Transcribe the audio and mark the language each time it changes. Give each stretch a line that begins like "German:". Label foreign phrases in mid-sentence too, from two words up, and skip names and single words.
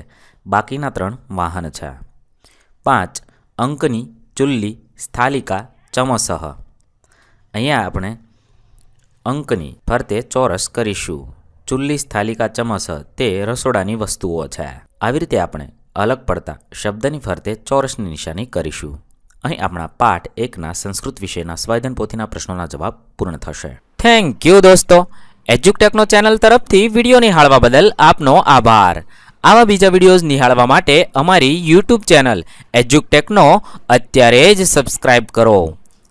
Gujarati: બાકીના 3 વાહન છે।
Sanskrit: 5 अंकनी, चुल्ली, स्थालिका, चमसः।
Gujarati: અહીંયા આપણે અંકની ફરતે ચોરસ કરીશું।
Sanskrit: चुल्ली, स्थालिका, चमस
Gujarati: તે રસોડાની વસ્તુઓ છે। આવી રીતે આપણે અલગ પડતા શબ્દની ફરતે ચોરસની નિશાની કરીશું। અહીં આપણા પાઠ 1ના સંસ્કૃત વિષયના સ્વાધ્યાયન પોથીના પ્રશ્નોના જવાબ પૂર્ણ થશે।
English: thank you
Gujarati: દોસ્તો। એજ્યુટેકનો ચેનલ તરફથી વિડીયો નિહાળવા બદલ આપનો આભાર। આવા બીજા વિડીયોઝ નિહાળવા માટે અમારી YouTube ચેનલ એજ્યુટેકનો અત્યારે જ સબસ્ક્રાઇબ કરો।